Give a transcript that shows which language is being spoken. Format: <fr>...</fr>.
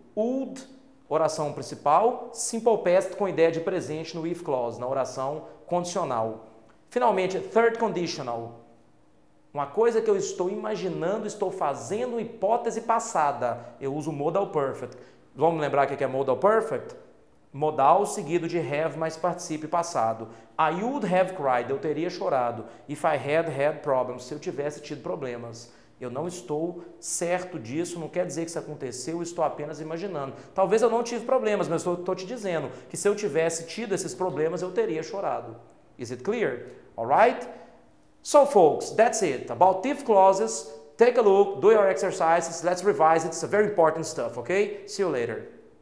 <pt>Would, oração principal, simple past com ideia de presente no if clause, na oração condicional. Finalmente, third conditional, uma coisa que eu estou imaginando, estou fazendo hipótese passada. Eu uso modal perfect. Vamos lembrar o que é modal perfect? Modal seguido de have mais particípio passado.</pt> <en>I would have cried,</en> <pt>eu teria chorado.</pt> <en>If I had problems,</en> <pt>se eu tivesse tido problemas. Eu não estou certo disso, não quer dizer que isso aconteceu, eu estou apenas imaginando. Talvez eu não tive problemas, mas eu estou te dizendo que se eu tivesse tido esses problemas, eu teria chorado.</pt> <en>Is it clear? Alright? So folks, that's it. About if clauses, take a look, do your exercises, let's revise it. It's a very important stuff, okay? See you later.</en>